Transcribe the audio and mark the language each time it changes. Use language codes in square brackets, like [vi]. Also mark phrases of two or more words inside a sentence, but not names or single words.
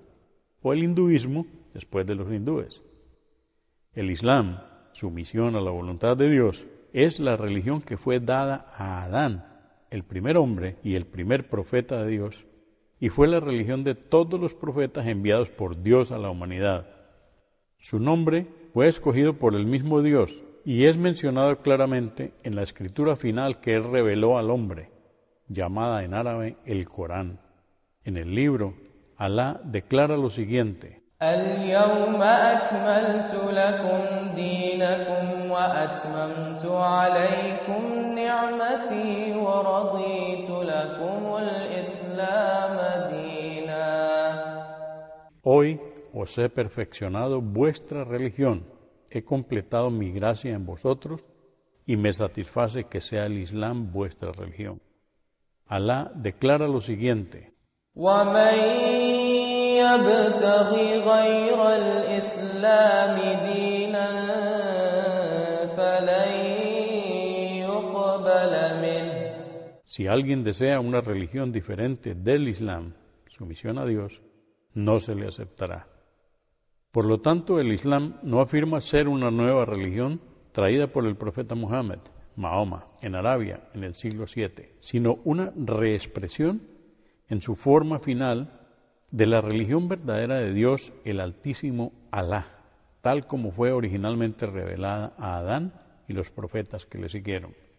[es] O el hinduismo, después de los hindúes. El Islam, sumisión a la voluntad de Dios, es la religión que fue dada a Adán, el primer hombre y el primer profeta de Dios, y fue la religión de todos los profetas enviados por Dios a la humanidad. Su nombre fue escogido por el mismo Dios y es mencionado claramente en la escritura final que Él reveló al hombre, llamada en árabe el Corán. En el libro, Alá declara lo siguiente: [ar] اليوم أكملت لكم دينكم وأتممت عليكم نعمتي ورضيت لكم الإسلام [es] Hoy os he perfeccionado vuestra religión, he completado mi gracia en vosotros y me satisface que sea el Islam vuestra religión. Alá declara lo siguiente: [ar] وَمَن يَبْتَغِ غَيْرَ الْإِسْلَامِ دِينًا فَلَن يُقْبَلَ مِنْهُ. [es] Si alguien desea una religión diferente del Islam, sumisión a Dios, no se le aceptará. Por lo tanto, el Islam no afirma ser una nueva religión traída por el profeta Muhammad, Mahoma, en Arabia en el siglo VII, sino una reexpresión en su forma final de la religión verdadera de Dios, el Altísimo Alá, tal como fue originalmente revelada a Adán y los profetas que le siguieron.